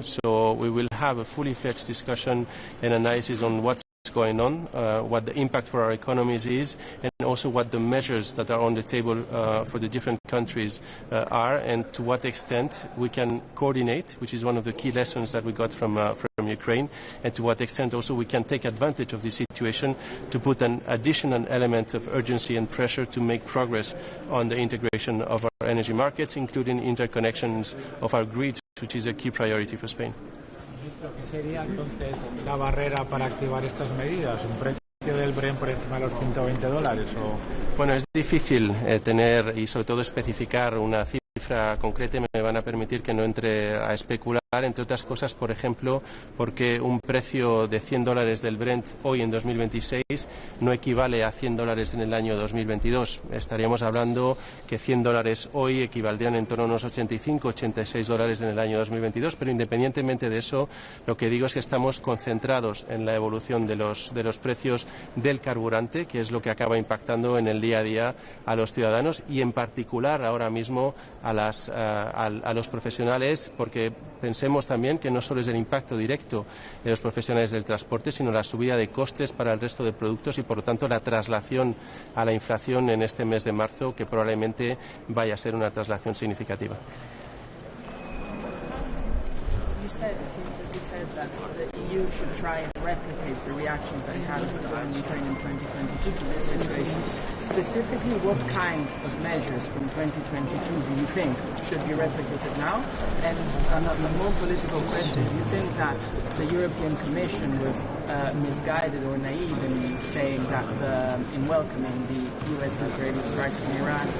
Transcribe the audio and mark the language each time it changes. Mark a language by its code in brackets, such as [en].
[en] So we will have a fully fledged discussion and analysis on what's going on, what the impact for our economies is, and also what the measures that are on the table for the different countries are, and to what extent we can coordinate, which is one of the key lessons that we got from Ukraine, and to what extent also we can take advantage of this situation to put an additional element of urgency and pressure to make progress on the integration of our energy markets, including interconnections of our grids, which is a key priority for Spain. [es] ¿Qué sería entonces la barrera para activar estas medidas? ¿Un precio del Brent por encima de los $120? Bueno, es difícil tener y sobre todo especificar una cifra concreta. Me van a permitir que no entre a especular, entre otras cosas, por ejemplo, porque un precio de $100 del Brent hoy en 2026 no equivale a $100 en el año 2022. Estaríamos hablando que $100 hoy equivaldrían en torno a unos 85, $86 en el año 2022, pero independientemente de eso, lo que digo es que estamos concentrados en la evolución de los precios del carburante, que es lo que acaba impactando en el día a día a los ciudadanos y en particular ahora mismo a los profesionales, porque pensemos también que no solo es el impacto directo de los profesionales del transporte, sino la subida de costes para el resto de productos y, por lo tanto, la traslación a la inflación en este mes de marzo, que probablemente vaya a ser una traslación significativa. [en] You said You said that the EU should try and replicate the reactions that it had in Ukraine in 2022 to this situation. Specifically, what kinds of measures from 2022 do you think should be replicated now? And a more political question, do you think that the European Commission was misguided or naive in saying that in welcoming the US-Israeli strikes in Iran?